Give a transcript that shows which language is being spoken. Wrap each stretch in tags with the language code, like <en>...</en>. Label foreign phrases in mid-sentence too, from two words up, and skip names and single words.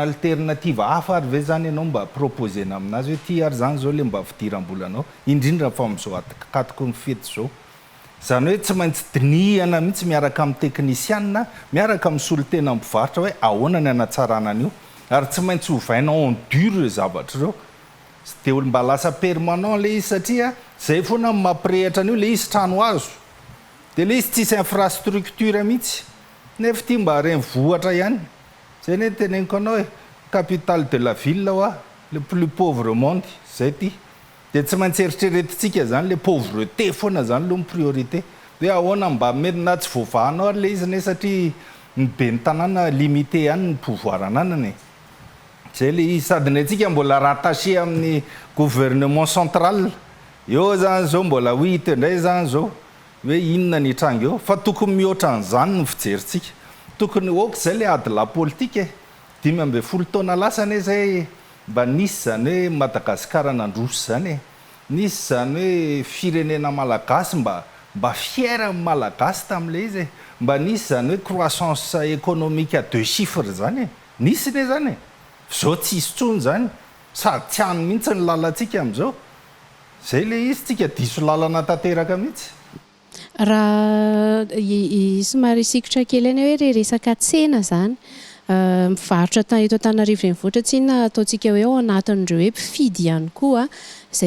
<mg>alternative hafa ary ve zany ianao mba proposena aminazy hoe ty ary zany zao le mba fidiram-bolanao indrindra fa amin'izao atikatiko ny fety zao zany hoe tsy maintsy dinihana mihitsy miaraka amin'ny teknisianina miaraka amin'ny solotena mpivarotra hoe ahoana ny anatsarana an'io ary tsy maintsy hovaina</mg> <fr>en dur</fr> <mg>le zavatra ireo dia mba lasa permanent le izy satria zay foana mampirehitra an'io le izy trano azo dia le izy tsisy infrastructure mihitsy nefa ty mba reny vohatra ihany zay ne teneniko anao hoe</mg> <fr>capitale de la ville le plus pauvre monde</fr> <mg>zay ty dia tsy maintsy eritreretintsika zany le pauvreté foana zany aloha ny priorité hoe ahoana mba mety na tsy voavahanao ary le izy ne satria ny be ny tanàna limité ihany ny pouvoir ananany zay le izy sady ny antsika mbola rattaché amin'ny</mg> <fr>gouvernement central</fr> <mg>eo zany zao mbola hita indray zany zao hoe inona ny tranga eo fa tokony mihoatra an'izany ny fijerintsika tokony oka zay le ady</mg> <fr>la politique</fr> <mg>15 taona lasany zay mba nisy zany hoe Madagasikara nandroso zany nisy zany hoe firenena malagasy mba fier malagasy tam'le izy mba nisy zany hoe</mg> <fr>croissance économique à 2 chiffres</fr> <mg>zany nisy ne zany zao tsisy tsony zany sady tsy any mihitsy ny lalantsika am'izao zay le izy tsika diso lalana tanteraka mihitsy raha somary sikotra kely any hoe resaka tsena zany mivarotra eto Antananarivo renivohitra tsinona ataontsika hoe ao anatin'ireo hoe mpifidy ihany koa zay</mg>